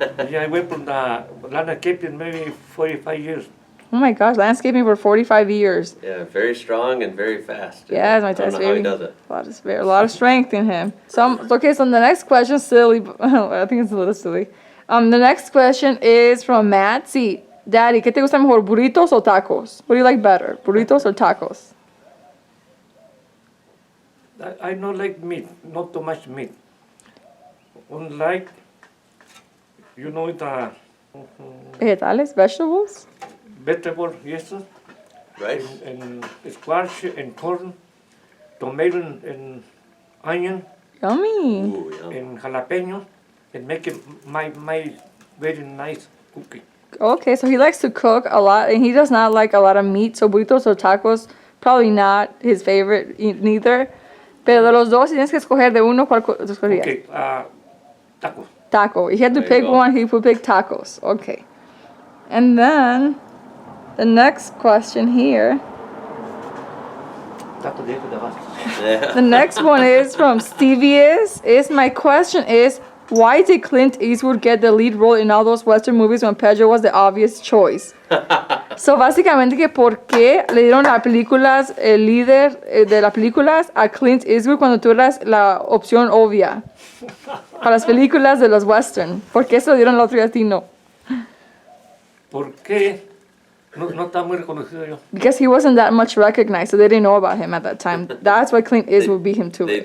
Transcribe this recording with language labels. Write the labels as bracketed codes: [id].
[en] Yeah, I went from the landscaping maybe 45 years. Oh my gosh, landscaping for 45 years. Yeah, very strong and very fast. Yes, my I don't test know how he does it. A lot of strength in him. So the next question, silly. I think it's a little silly. The next question is from Matt. [es] Sí, Daddy, ¿qué te gusta mejor, burritos o tacos? [en] What do you like better, burritos or tacos? I don't like meat, not too much meat. Only like, the [es] Vegetales, [en] vegetables. vegetable, yes, Right? and squash and corn, tomato and onion Yummy. Ooh, yum. and jalapeno, and make it my very nice cookie. Okay, so he likes to cook a lot, and he does not like a lot of meat. So burritos or tacos, probably not his favorite neither. [es] Pero de los dos, si tienes que escoger de uno, ¿cuál te escogerías? [en] Okay, tacos. Taco. He had to There you pick go. one, he would pick tacos. Okay. And then, the next question here. [es] Tacos de Tabasco. [en] Yeah. The next one is from Stevie my question is, why did Clint Eastwood get the lead role in all those Western movies when Pedro was the obvious choice? [es] So, básicamente que por qué le dieron las películas, el líder de las películas a Clint Eastwood cuando tú eras la opción obvia para las películas de los Western. ¿Por qué se lo dieron al otro y a ti no? ¿Por qué no está muy reconocido yo? [en] Because he wasn't that much recognized, so they didn't know about him at that time. That's why Clint Eastwood beat him to it.